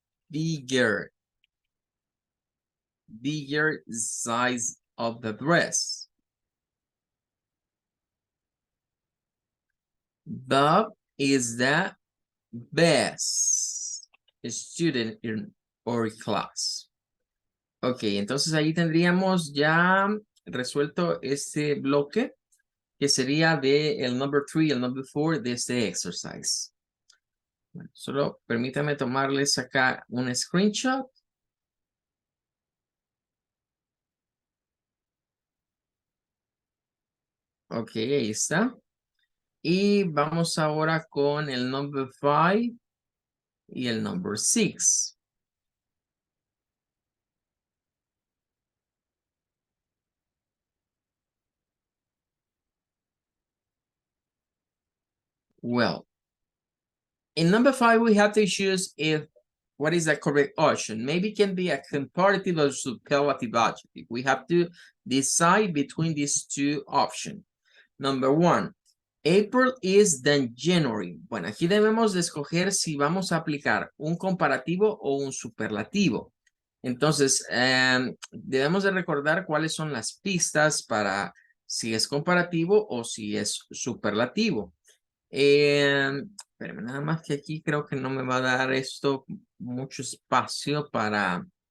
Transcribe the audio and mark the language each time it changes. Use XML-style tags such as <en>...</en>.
<en>Bigger size of the dress. Bob is the best student in our class.</en> <es>Ok, entonces ahí tendríamos ya resuelto este bloque que sería de el number 3 y el number 4 de este exercise. Bueno, solo permítame tomarles acá un screenshot. Ok, ahí está. Y vamos ahora con el number 5 y el number 6.</es> <en>Well, in number 5, we have to choose if what is the correct option. Maybe it can be a comparative or superlative adjective. We have to decide between these two options. Number 1, April is than January.</en> <es>Bueno, aquí debemos de escoger si vamos a aplicar un comparativo o un superlativo. Entonces, debemos de recordar cuáles son las pistas para si es comparativo o si es superlativo. Espérame, nada más que aquí creo que no me va a dar esto mucho espacio para...</es>